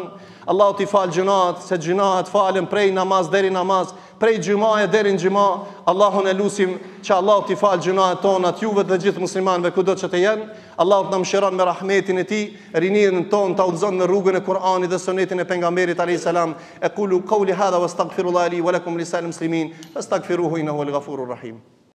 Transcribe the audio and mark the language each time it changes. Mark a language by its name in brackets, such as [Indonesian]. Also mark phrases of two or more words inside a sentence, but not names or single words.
[Albanian] Allahu t'i fal gjunat, se gjunat falen prej namaz deri namaz, prej xhumaje deri në xhuma. Allahun e lutim që Allahu t'i fal gjunat tona, juve dhe gjithë muslimanëve kudo që të jenë. Allahu t'na mëshiron me rahmetin e tij, rinin ton ta udhëzon në rrugën e Kur'anit dhe sunetin e pejgamberit [Arabic] عليه السلام. أقول قولي هذا وأستغفر الله لي ولكم ولسائر المسلمين فاستغفروه إنه الغفور الرحيم.